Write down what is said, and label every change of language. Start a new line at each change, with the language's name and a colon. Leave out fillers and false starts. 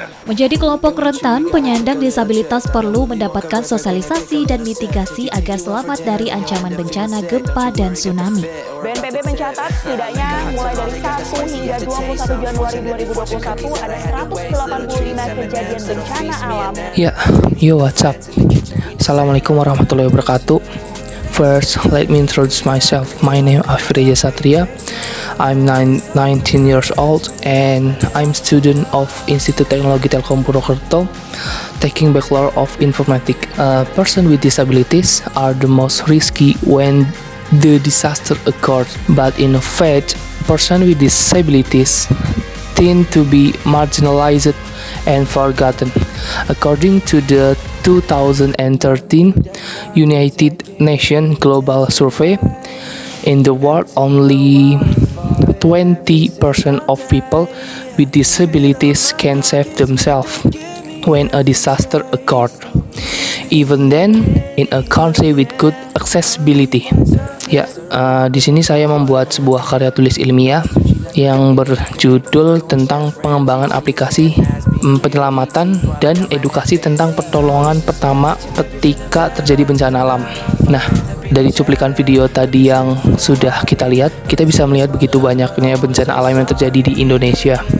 Indonesian: Menjadi kelompok rentan, penyandang disabilitas perlu mendapatkan sosialisasi dan mitigasi agar selamat dari ancaman bencana gempa dan tsunami. BNPB mencatat setidaknya mulai dari 1 hingga 21 Januari 2021 ada 185 kejadian bencana alam.
English: Ya, yo, what's up? Assalamualaikum warahmatullahi wabarakatuh. First, let me introduce myself. My name is Afreja Satria. I'm 19 years old and I'm student of Institut Teknologi Telkom Purwokerto, taking Bachelor of Informatics. Person with disabilities are the most risky when the disaster occurs, but in fact, person with disabilities tend to be marginalized and forgotten. According to the 2013 United Nations Global Survey, in the world only 20% of people with disabilities can save themselves when a disaster occurred. Even then, in a country with good accessibility.
Indonesian: Ya, di sini saya membuat sebuah karya tulis ilmiah yang berjudul tentang pengembangan aplikasi penyelamatan dan edukasi tentang pertolongan pertama ketika terjadi bencana alam. Nah, dari cuplikan video tadi yang sudah kita lihat, kita bisa melihat begitu banyaknya bencana alam yang terjadi di Indonesia.